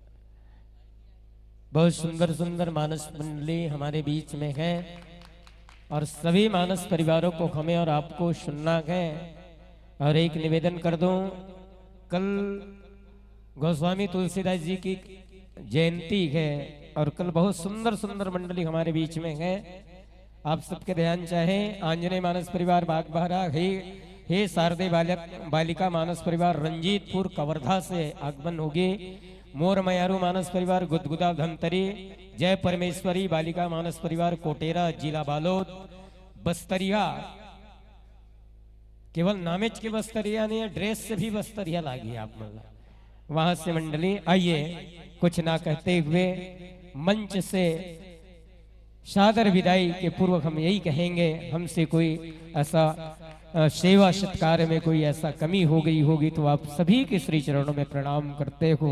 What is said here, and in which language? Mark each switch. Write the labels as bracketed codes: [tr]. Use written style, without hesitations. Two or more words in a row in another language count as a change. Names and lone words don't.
[hi] बहुत सुंदर सुंदर मानस मंडली हमारे बीच में है और सभी मानस परिवारों को हमें और आपको सुनना है। और एक निवेदन कर दूं, कल गोस्वामी तुलसीदास जी की जयंती है और कल बहुत सुंदर सुंदर मंडली हमारे बीच में है। आप सबके ध्यान चाहे आंजनेय मानस परिवार बागबाहरा हे शारदे बालिका मानस परिवार रंजीतपुर कवर्धा से आगमन होगी। मोर मयारू मानस परिवार गुदगुदा धमतरी, जय परमेश्वरी बालिका मानस परिवार कोटेरा जिला बालोद, बस्तरिया केवल नामेच के बस्तरिया नहीं है, ड्रेस से भी बस्तरिया लागी आप मतलब वहां से मंडली। आइए कुछ ना कहते हुए मंच से सादर विदाई के पूर्व हम यही कहेंगे, हमसे कोई ऐसा सेवा सत्कार में कोई ऐसा कमी हो गई होगी तो आप सभी के श्री चरणों में प्रणाम करते हो।